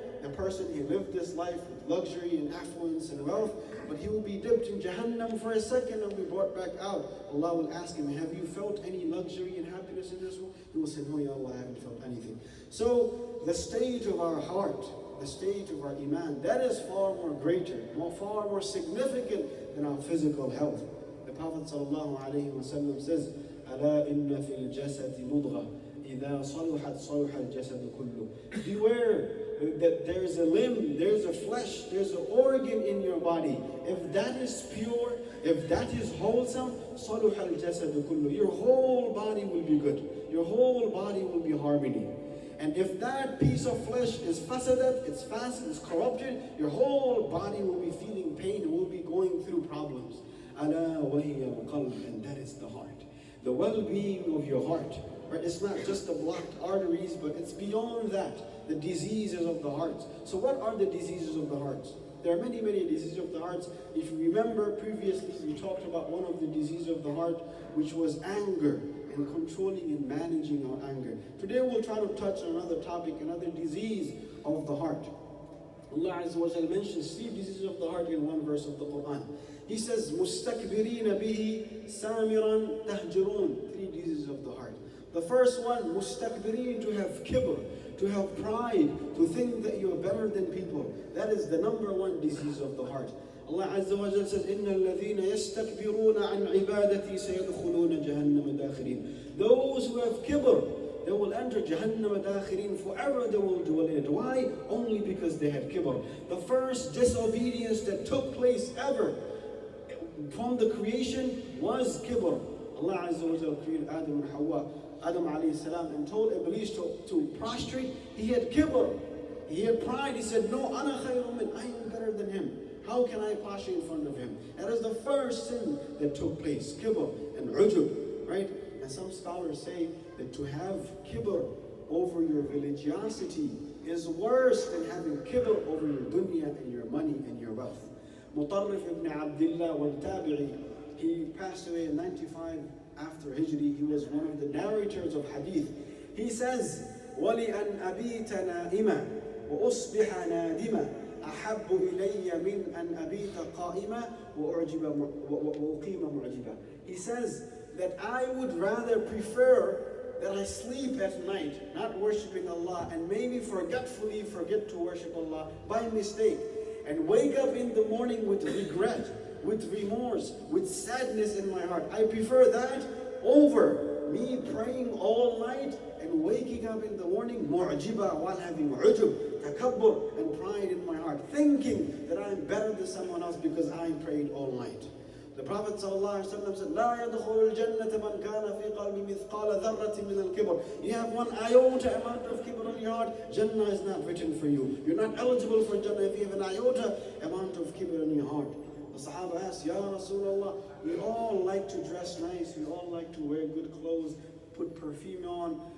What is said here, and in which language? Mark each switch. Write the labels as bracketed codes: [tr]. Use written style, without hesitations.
[en] the person, he lived this life with luxury and affluence and wealth, but he will be dipped in Jahannam for a second and be brought back out. Allah will ask him, have you felt any luxury and happiness in this world? He will say, no, Ya Allah, I haven't felt anything. So the state of our heart, the state of our iman, that is far more greater, far more significant than our physical health. The Prophet ﷺ says, [ar] أَلَا إِنَّ فِي الْجَسَدِ مُضْغَةً إِذَا صَلُحَتْ صَلُحَ الْجَسَدُ كُلُّهُ. [en] Beware that there's a limb, there's a flesh, there's an organ in your body. If that is pure, if that is wholesome, [ar] صَلُحَ الْجَسَدُ كُلُّهُ. [en] Your whole body will be good. Your whole body will be harmony. And if that piece of flesh is fasadat, it's fasid, it's corrupted, your whole body will be feeling pain and will be going through problems. [ar] أَلَا وَهِيَ الْقَلْبُ. [en] And that is the heart. The well-being of your heart. Right? It's not just the blocked arteries, but it's beyond that. The diseases of the heart. So what are the diseases of the heart? There are many, many diseases of the heart. If you remember previously, we talked about one of the diseases of the heart, which was anger, and controlling and managing our anger. Today we'll try to touch on another topic, another disease of the heart. Allah Azza wa Jalla mentions 3 diseases of the heart in one verse of the Quran. He says, [ar] مُسْتَكْبِرِينَ بِهِ سَامِرًا تَهْجُرُونَ. [en] 3 diseases of the heart. The first one, mustakbirin, to have kibr, to have pride, to think that you're better than people. That is the number 1 disease of the heart. Allah Azza wa Jalla says, [ar] إِنَّ الَّذِينَ يَسْتَكْبِرُونَ عَنْ عِبَادَتِي سَيَدْخُلُونَ جَهَنَّمَ دَاخِرِينَ. [en] Those who have kibr, they will enter Jahannam dakhirin, forever they will dwell in it. Why? Only because they had kibr. The first disobedience that took place ever from the creation was kibr. Allah Azza wa Jalla created Adam and Hawa, Adam alayhi salam, and told Iblis to prostrate. He had kibr, he had pride. He said, no, ana khayrun min, I am better than him. How can I prostrate in front of him? That is the first sin that took place, kibr and ujub, right? And some scholars say that to have kibr over your religiosity is worse than having kibr over your dunya and your money and your wealth. Mutarrif ibn Abdullah wal-Tabi'i, he passed away in 95 after Hijri. He was one of the narrators of hadith. He says, [ar] وَلِأَنْ أَبِيتَ نَائِمًا وَأُصْبِحَ نَادِمًا أَحَبُّ إِلَيَّ مِنْ أَنْ أَبِيتَ قَائِمًا وَأُقِيمَ مُعْجِبًا. [en] He says that I would rather prefer that I sleep at night, not worshiping Allah, and maybe forgetfully forget to worship Allah by mistake, and wake up in the morning with regret, with remorse, with sadness in my heart. I prefer that over me praying all night and waking up in the morning mu'jiba, while having ujub, takabbur, and pride in my heart, thinking that I'm better than someone else because I prayed all night. The Prophet ﷺ said, [ar] لا يدخل الجنة من كان في قلبه مثقال ذرة من الكبر. [en] You have one iota amount of kibr in your heart, Jannah is not written for you. You're not eligible for Jannah if you have an iota amount of kibr in your heart. The Sahaba asked, Ya Rasulullah, we all like to dress nice, we all like to wear good clothes, put perfume on.